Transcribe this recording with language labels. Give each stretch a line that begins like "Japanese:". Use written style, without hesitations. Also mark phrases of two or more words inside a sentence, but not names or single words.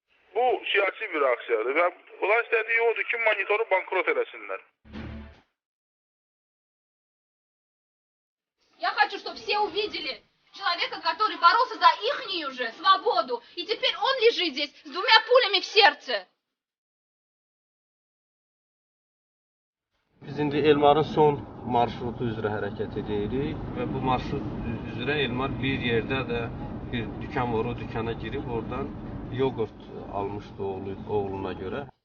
Azerbaijani: Bu siyasi bir aksiyadır və bunlar istədiyi odur ki, monitoru bankrot eləsinlər.
Russian: Я хочу, чтобы все увидели человека, который боролся за ихнюю же свободу, и теперь он лежит здесь с 2 пулями в сердце.
Azerbaijani: Biz indi Elmarın son marşrutu üzrə hərəkət edirik və bu marşrut üzrə Elmar bir yerdə də bir dükan var, o dükana girib oradan yoğurt almışdı oğluna görə.